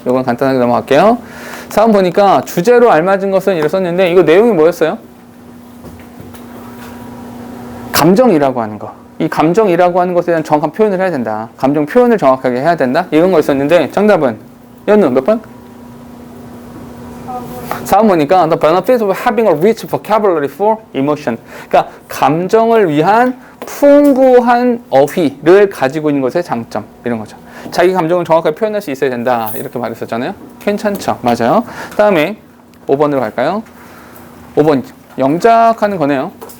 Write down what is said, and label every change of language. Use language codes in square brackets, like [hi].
[ko] 이건 간단하게 넘어갈게요. 4번 보니까 주제로 알맞은 것은 이렇게 썼는데 이거 내용이 뭐였어요? 감정이라고 하는 거. 이 감정이라고 하는 것에 대한 정확한 표현을 해야 된다. 감정 표현을 정확하게 해야 된다. 이런 거 있었는데 정답은 연우 몇 번? 4번 보니까 [en] the benefits of having a rich vocabulary for emotion. [ko] 그러니까 감정을 위한 풍부한 어휘를 가지고 있는 것의 장점 이런 거죠. 자기 감정을 정확하게 표현할 수 있어야 된다. 이렇게 말했었잖아요. 괜찮죠? 맞아요. 다음에 5번으로 갈까요? 5번 영작하는 거네요.